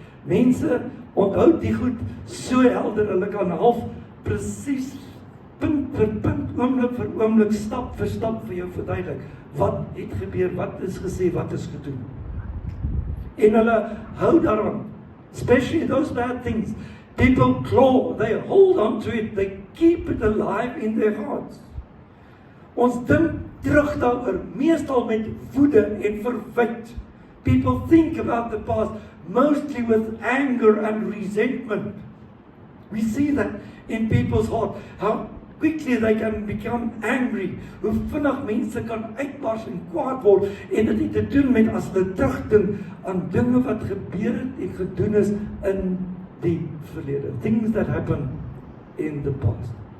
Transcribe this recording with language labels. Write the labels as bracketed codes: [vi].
[af] Mense onthou die goed so helder, hulle kan half presies punt vir punt, oomblik vir oomblik, stap vir stap vir jou verduidelik. Wat het gebeur, wat is gesê, wat is gedoen. En hulle hou daaraan. [en] Especially those bad things. People claw, they hold on to it, they keep it alive in their hearts. [af] Ons dink terug daaroor, meestal met woede en verwyd. [en] People think about the past, mostly with anger and resentment. We see that in people's heart, how quickly they can become angry, [af] hoe vinnig mense kan uitbars en kwaad word, en dit het te doen met as hulle terugdink aan dinge wat gebeur het en gedoen is in die verlede, [en] things that happened in the past.